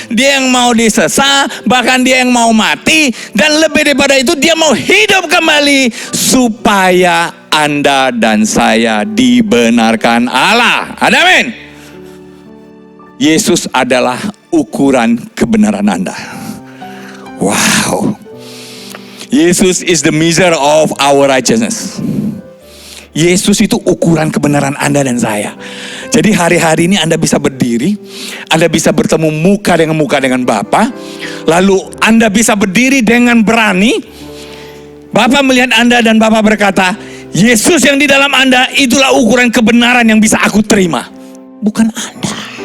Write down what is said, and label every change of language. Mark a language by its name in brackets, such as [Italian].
[Indonesian] Dia yang mau disesah. Bahkan dia yang mau mati. Dan lebih daripada itu dia mau hidup kembali. Supaya Anda dan saya dibenarkan Allah. Amin. Yesus adalah ukuran kebenaran Anda. Wow. [English] Yesus is the measure of our righteousness. [Indonesian] Yesus itu ukuran kebenaran Anda dan saya. Jadi hari-hari ini Anda bisa berdiri, Anda bisa bertemu muka dengan Bapa, lalu Anda bisa berdiri dengan berani. Bapa melihat Anda dan Bapa berkata, Yesus yang di dalam Anda itulah ukuran kebenaran yang bisa aku terima. Bukan Anda.